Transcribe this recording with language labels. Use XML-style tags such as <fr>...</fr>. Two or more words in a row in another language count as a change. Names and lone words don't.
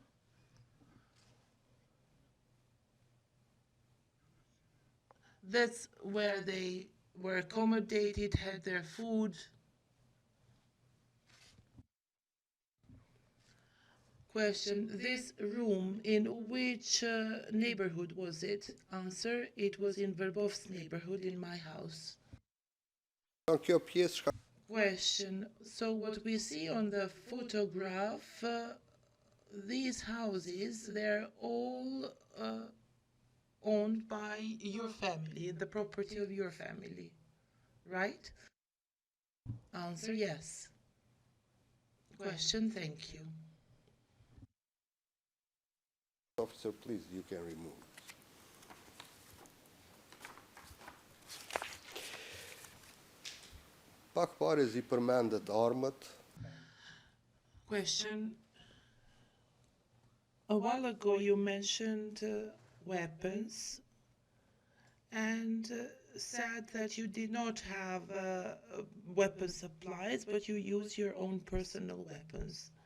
<en>That's where they were accommodated, had their food. Question, this room, in which neighborhood was it? Answer, it was in Verbov's neighborhood in my house.</en> <sq>kjo pjesë</sq> <en>Question, so what we see on the photograph, these houses, they're all owned by your family, the property of your family, right? Answer, yes. Question, thank you. officer, please, you can remove.</en> <sq>Pak parë i përmendet armët.</sq> <en>Question. A while ago you mentioned weapons and said that you did not have weapon supplies, but you use your own personal weapons.</en>